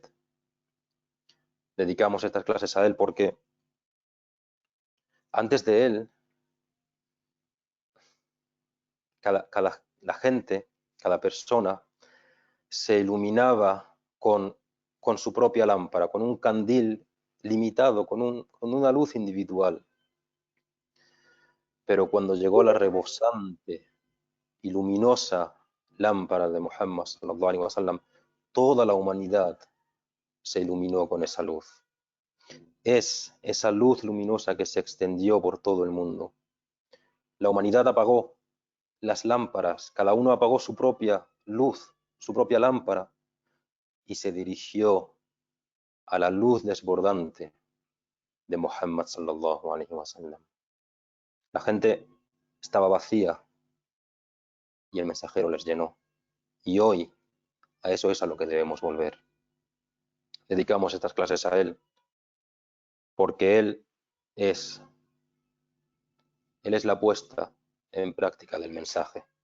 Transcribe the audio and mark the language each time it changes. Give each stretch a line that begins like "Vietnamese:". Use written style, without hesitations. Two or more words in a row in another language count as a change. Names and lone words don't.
Spanish: Dedicamos estas clases a Él porque antes de Él, la gente, cada persona, se iluminaba con su propia lámpara, con un candil limitado, con una luz individual. Pero cuando llegó la rebosante y luminosa lámpara de Muhammad
Arabic: صلى الله عليه وسلم,
Spanish: toda la humanidad se iluminó con esa luz. Es esa luz luminosa que se extendió por todo el mundo. La humanidad apagó las lámparas, cada uno apagó su propia luz, su propia lámpara, y se dirigió a la luz desbordante de Muhammad
Arabic: صلى الله عليه وسلم.
Spanish: La gente estaba vacía y el mensajero les llenó. Y hoy a eso es a lo que debemos volver. Dedicamos estas clases a Él porque es, Él es la puesta en práctica del mensaje.